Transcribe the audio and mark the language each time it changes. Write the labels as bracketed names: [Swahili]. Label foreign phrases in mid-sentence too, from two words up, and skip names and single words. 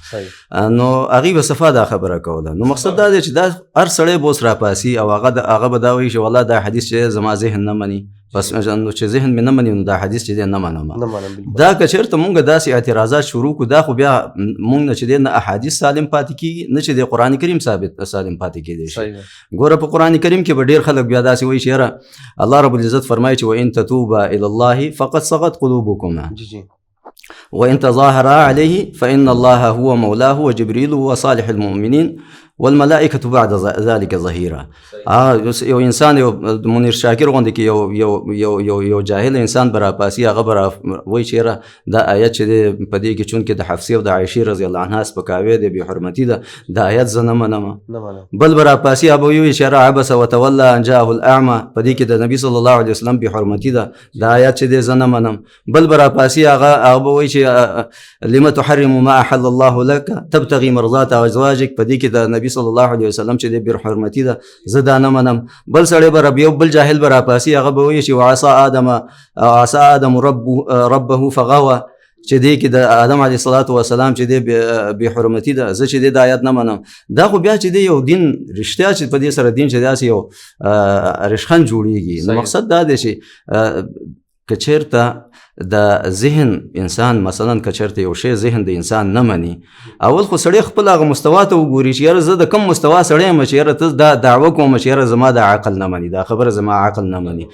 [Pashto] نو هغوی به صفا دا خبره کوله. نو مقصد دا دی چې دا هر سړی به اوس راپاسي او هغه به دا وایي چې والله دا حدیث چې زما ذهن نه مني، بس نو چې ذهن مې نه مني نو دا حدیث چې دی نه منم. دا که چېرته مونږ داسې اعتراضات شروع کړو، دا خو بیا مونږ نه چې دی نه احادیث سالم پاتې کېږي، نه چې د قرآن کریم ثابت سالم پاتې کېدی شي. ګوره په قرآن کریم کې به ډېر خلک بیا داسې وایي چې یاره الله رب العزت فرمایي چې [Arabic] وإن تتوبا إلى الله فقد صغت قلوبكما وإن تظاهرا عليه فإن الله هو مولاه وجبريل وصالح المؤمنين والملائکه بعد ذلك ظهیرا. [Pashto] یو انسان یو منیر شاکر غوندې کې یو جاهل انسان به راپاسي، هغه به وایي چې یاره دا آیت چې دی په دې کې چونکې د حفصې او د عایشې [Arabic] رضی الله عنها [Pashto] سپکاوی دی، بې حرمتي ده، دا آیت زه نه منم. بل به راپاسي هغه به وایي چې یاره [Arabic] عبس وتولى ان جاءه الاعمى، [Pashto] په دې کې د نبي [Arabic] صلی الله علیه وسلم [Pashto] بې حرمتي ده، دا آیت چې دی زه نه منم. بل به راپاسي هغه به وایي چې [Arabic] لم تحرم ما احل الله لك تبتغي مرضات [Pashto] ازواجك، په دې کې د نبي [Arabic] صلی الله علیه وسلم [Pashto] چې دی بې حرمتي ده، زه دا نه منم. بل سړی به یو بل جاهل به راپاسي، هغه به وایي چې [Arabic] وعصى آدم ربه فغوى، [Pashto] چې دی کې د آدم [Arabic] علیه الصلاة والسلام [Pashto] چې دی بې حرمتي ده، زه چې دی دا آیت نه منم. دا خو بیا چې دی یو دین رښتیا چې په دې سره دین چې داسې یو رشخند جوړېږي. نو مقصد دا دی چې که چېرته د ذهن انسان مثلا که چېرته یو شی ذهن د انسان نه مني، اول خو سړی خپل هغه مستوا ته وګوري چې یاره زه د کوم مستوا سړی یم چې یاره ته دا دعوه کوم چې یاره زما د عقل نه مني، دا خبره زما عقل نه مني.